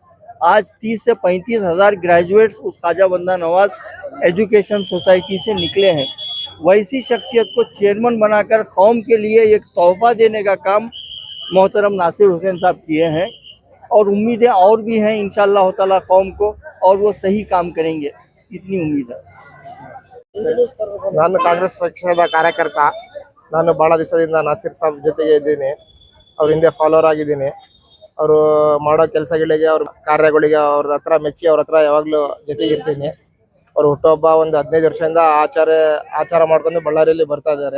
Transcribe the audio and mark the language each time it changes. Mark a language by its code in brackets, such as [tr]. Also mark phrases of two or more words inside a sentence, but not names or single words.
[hi] आज 30 से 35 हज़ार ग्रेजुएट्स उस ख्वाजा बंदा नवाज एजुकेशन सोसाइटी से निकले हैं। वैसी शख्सियत को चेयरमैन बनाकर कौम के लिए एक तोहफ़ा देने का काम मोहतरम नासिर हुसैन साहब किए हैं। और उम्मीदें और भी हैं [ar] إن شاء الله تعالى [hi] कौम को, और वो सही काम करेंगे, इतनी उम्मीद है। [kn] ನಾನು ಕಾಂಗ್ರೆಸ್ ಪಕ್ಷದ ಕಾರ್ಯಕರ್ತ. ನಾನು ಭಾಳ ದಿವಸದಿಂದ ನಾಸಿರ್ ಸಾಬ್ ಜೊತೆಗೆ ಇದ್ದೀನಿ, ಅವ್ರ ಹಿಂದೆ ಫಾಲೋವರ್ ಆಗಿದ್ದೀನಿ. ಅವರು ಮಾಡೋ ಕೆಲಸಗಳಿಗೆ, ಅವ್ರ ಕಾರ್ಯಗಳಿಗೆ ಅವ್ರ ಹತ್ರ ಮೆಚ್ಚಿ ಅವ್ರ ಹತ್ರ ಯಾವಾಗಲೂ ಜೊತೆಗಿರ್ತೀನಿ. ಅವ್ರ ಹುಟ್ಟುಹಬ್ಬ ಒಂದು 15 ವರ್ಷದಿಂದ ಆಚಾರ ಮಾಡ್ಕೊಂಡು ಬಳ್ಳಾರಿಯಲ್ಲಿ ಬರ್ತಾ ಇದ್ದಾರೆ.